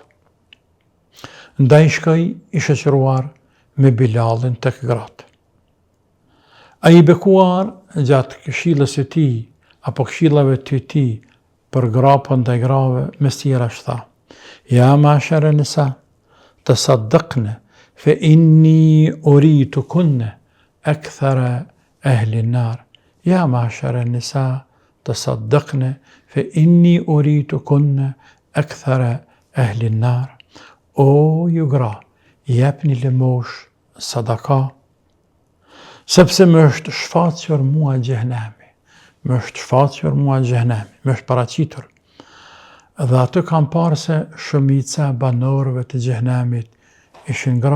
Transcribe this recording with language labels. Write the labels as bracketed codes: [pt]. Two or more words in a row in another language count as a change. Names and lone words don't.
[sq] Ndaj shkoi i shoqëruar me Bilalin tek gratë. A i bekuar gjatë këshillës e tij apo këshillave të tij për gra po ndaj grave mes tjera tha: [ar] يا معشر النساء تصدقن فإني أريتكن أكثر أهل النار. يا معشر النساء تصدقن فإني أريتكن أكثر أهل النار. [sq] O ju gra, jepni lëmosh sadaka, sepse më është shfaqur mua xhehenami, më është shfaqur mua xhehenami, më është paraqitur. Dhe atë kam parë se shumica banorëve të xhehenamit ishin gra.